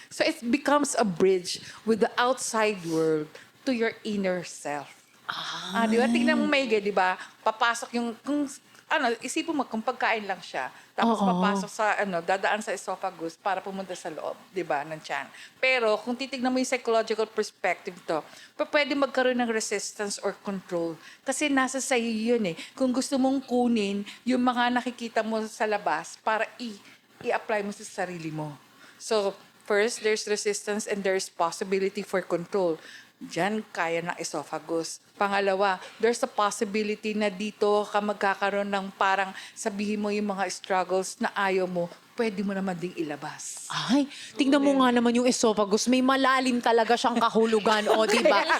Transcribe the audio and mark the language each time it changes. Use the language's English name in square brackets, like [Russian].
[English] So it becomes a bridge with the outside world to your inner self. [Filipino] Di ba? Tignan mo maigi, di ba? Papasok yung, isipin mo kung pagkain lang siya. Tapos papasok sa, dadaan sa esophagus para pumunta sa loob, di ba, ng tiyan. Pero kung titignan mo yung [English] psychological perspective [Filipino] to, pwede magkaroon ng [English] resistance or control. [Filipino] Kasi nasa sa'yo yun Kung gusto mong kunin yung mga nakikita mo sa labas para i-apply mo sa sarili mo. [English] So, first, there's resistance and there's possibility for control. [Filipino] Diyan kaya ng esophagus. Pangalawa, [English] there's a possibility [Filipino] na dito ka magkakaroon ng parang sabihin mo yung mga struggles na ayaw mo, pwede mo naman ding ilabas. Ay, tingnan mo nga naman yung esophagus. May malalim talaga siyang kahulugan, di ba?